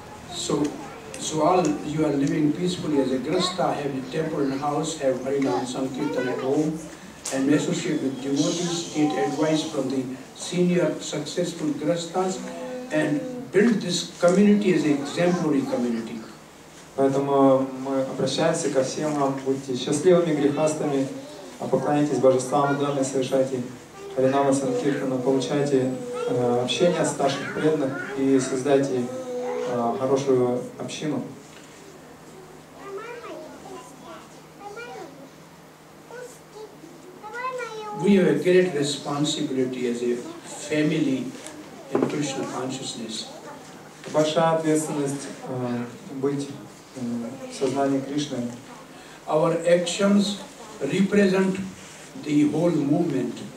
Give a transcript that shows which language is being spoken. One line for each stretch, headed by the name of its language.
English: So all you are living peacefully as a grasta, have a temple and house, have Harinam Sankirtan at home, and associate with devotees, get advice from the senior successful grastas, and build this community as an exemplary community.
Russian: Поэтому мы обращаемся ко всем вам: будьте счастливыми грехастами, поклоняйтесь божествам в доме, совершайте Харинама Санкиртана, получайте общение с старших преданных и создайте хорошую общину.
English: We have a great responsibility as a family in Krishna consciousness.
Russian: Большая ответственность быть в сознании Кришны.
English: Our actions represent the whole movement.